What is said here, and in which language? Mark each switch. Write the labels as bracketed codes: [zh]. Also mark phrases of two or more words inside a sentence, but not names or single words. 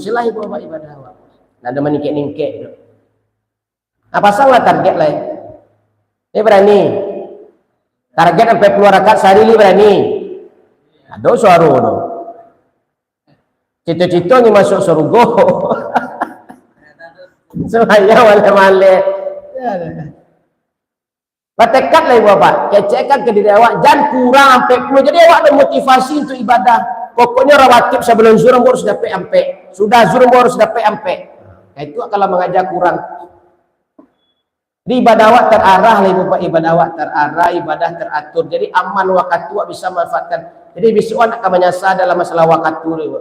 [min] Silah ibu awak ibadah awak. Nak ada meningkek-ningkek. Nah pasanglah target lah. [id] Ini berani. Target sampai 10 rakaat sehari ini berani. Ada suara tu. Cita-cita ni masuk surga. [min] Semuanya male-male. [id] Tekad lah ibu bapak. [min] Kecekkan ke diri awak. Jangan kurang sampai 10. Jadi awak ada motivasi untuk ibadah. [id] Pokoknya rawatib sebelum zuhur harus dapat sampai. Sudah zuhur harus dapat sampai. Nah, itu kalau mengajar kurang. Di ibadah awak terarah lah ibu bapak. Ibadah awak terarah. Ibadah teratur. Jadi aman waktu awak bisa manfaatkan. Jadi besok akan menyasar dalam masalah waktu ibu.